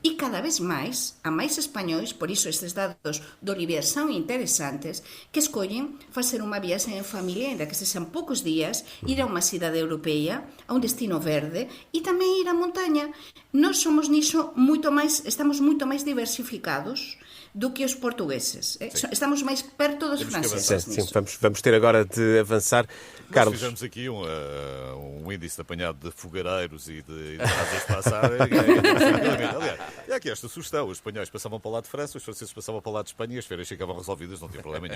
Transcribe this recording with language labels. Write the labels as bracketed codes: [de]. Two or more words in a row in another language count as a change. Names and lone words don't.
[gl] E cada vez máis, a máis españois, por iso estes dados do Olivier son interesantes, que escollen facer unha viaxe en familia, ainda que sexan poucos días, ir a unha cidade europea, a un destino verde, e tamén ir á montaña. Nós somos niso estamos moito máis diversificados do que os portugueses. Estamos máis perto dos franceses. [pt] Sim, vamos ter agora de avançar. Carlos. Nós fizemos aqui um índice de apanhado de fogareiros e de casas de passar. Aliás, e aqui esta sugestão. Os espanhóis passavam para o lado de França, os franceses passavam para o lado de Espanha e as férias ficavam resolvidas, não tinha problema nenhum.